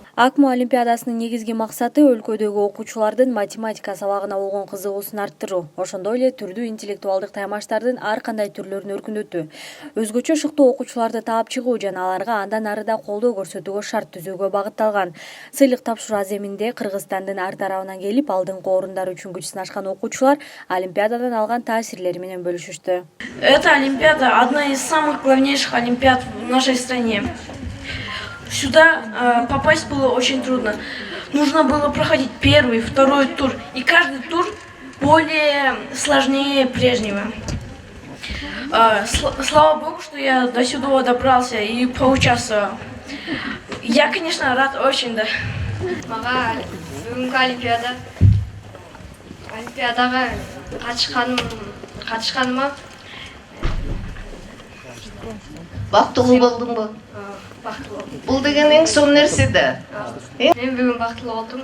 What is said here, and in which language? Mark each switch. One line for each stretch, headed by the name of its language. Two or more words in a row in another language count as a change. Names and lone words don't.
Kyrgyz: АКМО олимпиадасынын негизги максаты өлкөдөгү окуучулардын математика сабагына болгон кызыгуусун арттыруу, ошондой эле түрдүү интеллектуалдык таймаштардын ар кандай түрлөрүн өркүндөтүү, өзгөчө шыктуу окуучуларды таап чыгуу жана аларга андан ары да колдоо көрсөтүүгө шарт түзүүгө багытталган. Сыйлык тапшыруу аземинде Кыргызстандын ар тарабынан келип, алдыңкы орундар үчүн күч сынашкан окуучулар олимпиададан алган таасирлери менен бөлүшүштү.
Russian: Эта олимпиада одна из самых главнейших олимпиад в нашей стране. Сюда попасть было очень трудно. Нужно было проходить первый, второй тур. И каждый тур более сложнее прежнего. Слава Богу, что я до сюда добрался и поучаствовал. Я, конечно, рад очень, да.
Kyrgyz: Мага олимпиадага катышканыма бактылуу болдуңбу? Бул деген эң сонун нерсе да. Мен бүгүн бактылуу болдум.